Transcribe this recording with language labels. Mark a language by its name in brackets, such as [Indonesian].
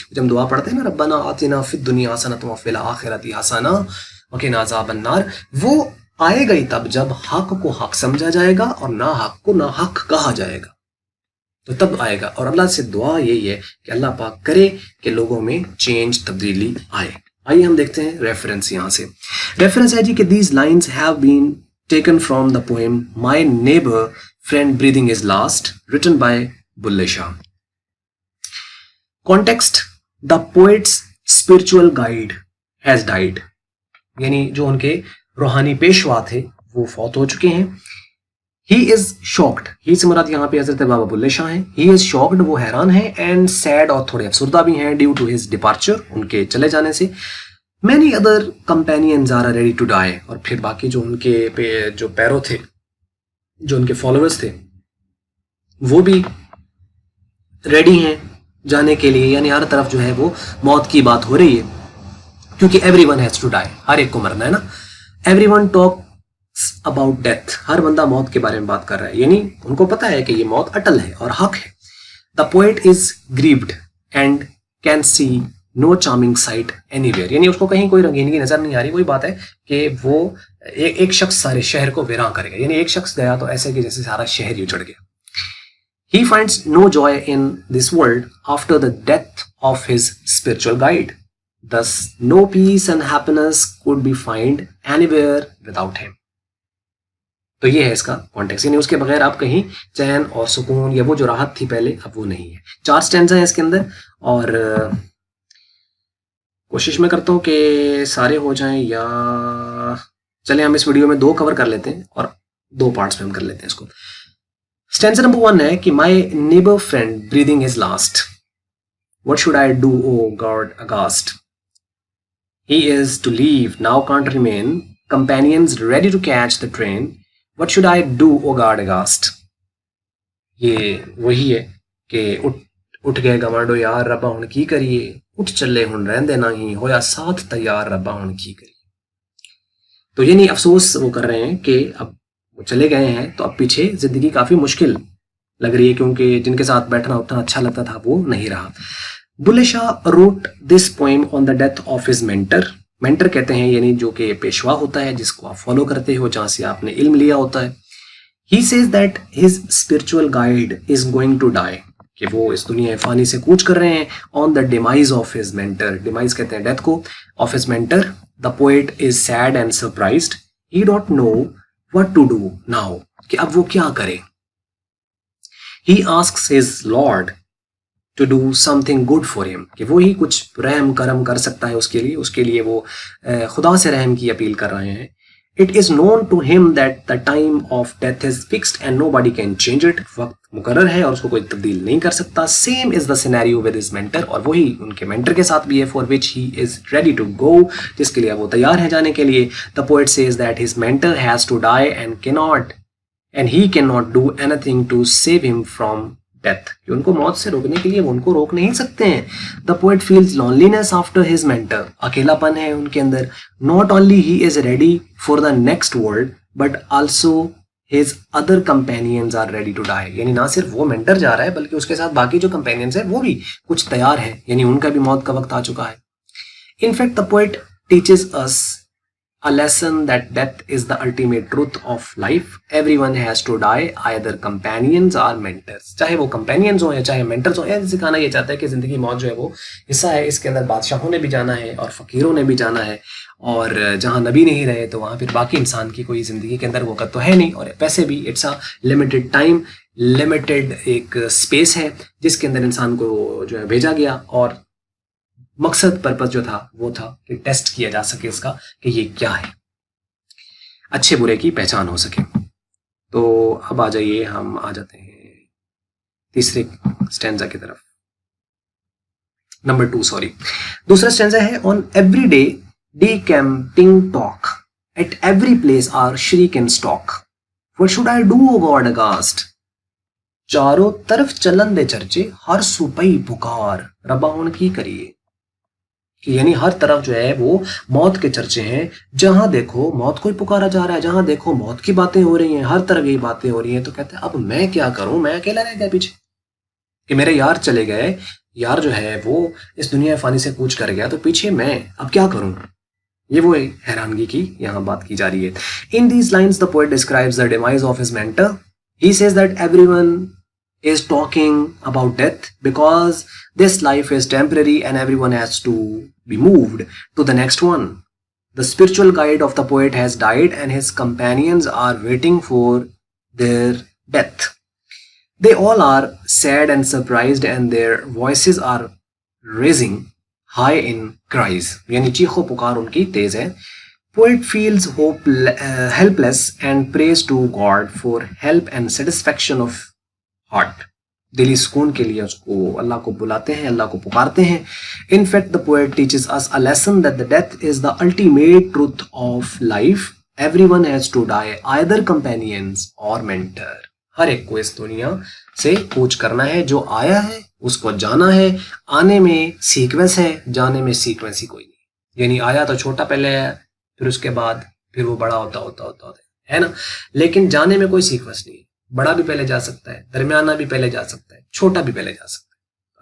[Urdu] جب ہم دعا پڑھتے ہیں نا [Arabic] ربنا آتنا فی الدنیا حسنۃ وفی الآخرۃ حسنہ وقنا عذاب النار, [Urdu] وہ آئے گا ہی تب جب حق کو حق سمجھا جائے گا اور ناحق کو ناحق کہا جائے گا, تو تب آئے گا. اور اللہ سے دعا یہی ہے کہ اللہ پاک کرے کہ لوگوں میں چینج تبدیلی آئے. آئیے ہم دیکھتے ہیں ریفرنس. یہاں سے ریفرنس ہے جی کہ [English] These lines have been taken from the poem My Neighbor Friend Breathing His Last, written by Bulle Shah. Context: the poet's spiritual guide has died. [Urdu] یعنی جو ان کے روحانی پیشوا تھے وہ فوت ہو چکے ہیں. [English] He is shocked. [Urdu] ہی سے مراد یہاں پہ حضرت بابا بلے شاہ ہیں. [English] He is shocked, [Urdu] وہ حیران ہیں, [English] and sad, [Urdu] اور تھوڑے افسردہ بھی ہیں, [English] due to his departure, [Urdu] ان کے چلے جانے سے. [English] Many other companions are ready to die. [Urdu] اور پھر باقی جو ان کے جو پیرو تھے, جو ان کے فالوورز تھے, وہ بھی ریڈی ہیں جانے کے لیے. یعنی ہر طرف جو ہے وہ موت کی بات ہو رہی ہے, کیونکہ [English] everyone has to die, [Urdu] ہر ایک کو مرنا ہے نا. [English] everyone talks about death, [Urdu] ہر بندہ موت کے بارے میں بات کر رہا ہے, یعنی ان کو پتا ہے کہ یہ موت اٹل ہے اور حق ہے. [English] the poet is grieved and can see no charming sight anywhere, [Urdu] یعنی اس کو کہیں کوئی رنگینگی نظر نہیں آ رہی. وہی بات ہے کہ وہ ایک شخص سارے شہر کو ویراں کرے گا, یعنی ایک شخص گیا تو ایسے کہ جیسے سارا شہر ہی اجڑ گیا. [English] He finds no joy in this world after the death of his spiritual guide. Thus, no peace and happiness could be found anywhere without him. [Urdu] تو یہ ہے اس کا کانٹیکس, یعنی اس کے بغیر آپ کہیں چین اور سکون یا وہ جو راحت تھی پہلے اب وہ نہیں ہے. 4 سٹینزا ہیں اس کے اندر, اور کوشش میں کرتا ہوں کہ سارے ہو جائیں, یا چلیں ہم اس ویڈیو میں 2 کور کر لیتے ہیں اور 2 پارٹس میں ہم کر لیتے ہیں اس کو. اسٹینزا نمبر 1 ہے کہ [English] my neighbor friend breathing his last. What should I do, O God aghast? He is to leave, now can't remain. Companions ready to catch the train. What should I do, O God aghast? [Punjabi] یہ وہی ہے کہ اٹھ گئے گوانڈو یار ربا ہن کی کریے, اٹھ چلے ہن رہندے نہیں, ہویا ساتھ تیار ربا ہن کی کریے. [Urdu] تو یہ نہیں افسوس وہ کر رہے ہیں کہ اب وہ چلے گئے ہیں تو اب پیچھے زندگی کافی مشکل لگ رہی ہے, کیونکہ جن کے ساتھ بیٹھنا اٹھنا اچھا لگتا تھا وہ نہیں رہا. [English] Bulle Shah wrote this poem on the death of his mentor. [Urdu] Mentor کہتے ہیں یعنی جو کہ پیشوا ہوتا ہے, جس کو آپ فالو کرتے ہو, جہاں سے آپ نے علم لیا ہوتا ہے. [English] He says that his spiritual guide is going to die, [Urdu] کہ وہ اس دنیا فانی سے کوچ کر رہے ہیں. [English] On the demise of his mentor, demise [Urdu] کہتے ہیں ڈیتھ کو, [English] of his mentor. The poet is sad and surprised. He don't know what to do now, [Urdu] کہ اب وہ کیا کرے. [English] He asks his Lord to do something good for him, [Urdu] کہ وہی کچھ رحم کرم کر سکتا ہے اس کے لیے وہ خدا سے رحم کی اپیل کر رہے ہیں. [English] It is known to him that the time of death is fixed and nobody can change it. [Urdu] وقت مقرر ہے اور اس کو کوئی تبدیل نہیں کر سکتا. [English] Same is the scenario with his mentor, [Urdu] اور وہی ان کے mentor کے ساتھ بھی ہے. [English] For which he is ready to go, [Urdu] جس کے لیے وہ تیار ہے جانے کے لیے. [English] The poet says that his mentor has to die and he cannot do anything to save him from death. [Urdu] کہ ان کو موت سے روکنے کے لیے وہ ان کو روک نہیں سکتے ہیں. [English] The poet feels loneliness after his mentor. [Urdu] اکیلا پن ہے ان کے اندر. [English] Not only he is ready for the next world, but also his other companions are ready to die. [Urdu] یعنی نہ صرف وہ mentor جا رہا ہے بلکہ اس کے ساتھ باقی جو companions ہیں وہ بھی کچھ تیار ہیں, یعنی ان کا بھی موت کا وقت آ چکا ہے. [English] In fact, the poet teaches us a lesson that death is the ultimate truth of life. Everyone has to die, either companions or mentors. [Urdu] چاہے وہ companions ہوں یا چاہے mentors ہوں. یہ سکھانا یہ چاہتا ہے کہ زندگی موت جو ہے وہ حصہ ہے, اس کے اندر بادشاہوں نے بھی جانا ہے اور فقیروں نے بھی جانا ہے, اور جہاں نبی نہیں رہے تو وہاں پھر باقی انسان کی کوئی زندگی کے اندر وقت تو ہے نہیں, اور پیسے بھی [English] it's a limited time, [Urdu] limited ایک اسپیس ہے جس کے اندر انسان کو جو ہے بھیجا گیا, اور مقصد پرپس جو تھا وہ تھا کہ ٹیسٹ کیا جا سکے اس کا کہ یہ کیا ہے, اچھے برے کی پہچان ہو سکے. تو اب آ جائیے, ہم آ جاتے ہیں تیسرے اسٹینزا کی طرف. Number 2 sorry. دوسرا اسٹینزا ہے [English] on every day decamping talk at every place are shriek and stalk. What should I do, O God aghast? [Punjabi] چاروں طرف چلن دے چرچے ہر سپئی پکار ربا ان کی کریے. [Urdu] کہ یعنی ہر طرف جو ہے وہ موت کے چرچے ہیں, جہاں دیکھو موت کو ہی پکارا جا رہا ہے, جہاں دیکھو موت کی باتیں ہو رہی ہیں, ہر طرف یہی باتیں ہو رہی ہیں. تو کہتے ہیں اب میں کیا کروں, میں اکیلا رہ گیا پیچھے, کہ میرے یار چلے گئے, یار جو ہے وہ اس دنیا فانی سے کوچ کر گیا, تو پیچھے میں اب کیا کروں. یہ وہ حیرانگی کی یہاں بات کی جا رہی ہے. [English] In these lines the poet describes the demise of his mentor. He says that everyone is talking about death because this life is temporary and everyone has to be moved to the next one. The spiritual guide of the poet has died and his companions are waiting for their death. They all are sad and surprised and their voices are raising high in cries. یعنی چیخو پکار ان کی تیز ہے. Poet feels helpless and prays to God for help and satisfaction of heart. [Urdu] دلی سکون کے لیے اس کو اللہ کو بلاتے ہیں, اللہ کو پکارتے ہیں. [English] In fact, the poet teaches us a lesson that the death is the ultimate truth of life. Everyone has to die, either companions or mentor. [Urdu] ہر ایک کو اس دنیا سے کوچ کرنا ہے, جو آیا ہے اس کو جانا ہے. آنے میں سیکوینس ہے, جانے میں سیکوینس ہی کوئی نہیں. یعنی آیا تو چھوٹا پہلے ہے, پھر اس کے بعد پھر وہ بڑا ہوتا ہے نا, لیکن جانے میں کوئی سیکوینس نہیں ہے. بڑا بھی پہلے جا سکتا ہے, درمیانہ بھی پہلے جا سکتا ہے, چھوٹا بھی پہلے جا سکتا ہے.